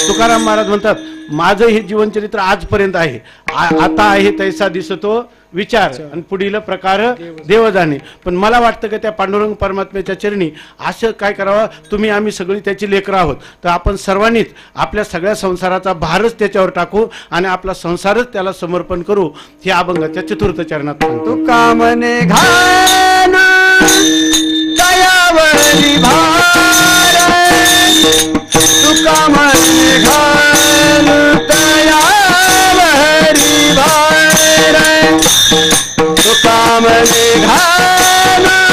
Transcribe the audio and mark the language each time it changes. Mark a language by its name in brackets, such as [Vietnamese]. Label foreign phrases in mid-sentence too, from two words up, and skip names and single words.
[Marathi] तुकाराम महाराज म्हणतात, माझं हे जीवनचरित्र आजपर्यंत आहे. आता आहे तैसा दिसतो विचार आणि पुढील प्रकार देव जाणे. पण मला वाटतं की त्या पांडुरंग परमात्म्याच्या चरणी असं काय करावं, तुम्ही आम्ही सगळी त्याची लेकरं आहोत, तर आपण सर्वांनीच आपल्या सगळ्या संसाराचा भारच त्याच्यावर टाकू आणि आपला संसारच त्याला समर्पण करू. हे अभंगाच्या चतुर्थ चरणात सांगतो. तुका मने घाल दयावरी भार, तुका मने घाल दयावरी भार, तुका मने घाल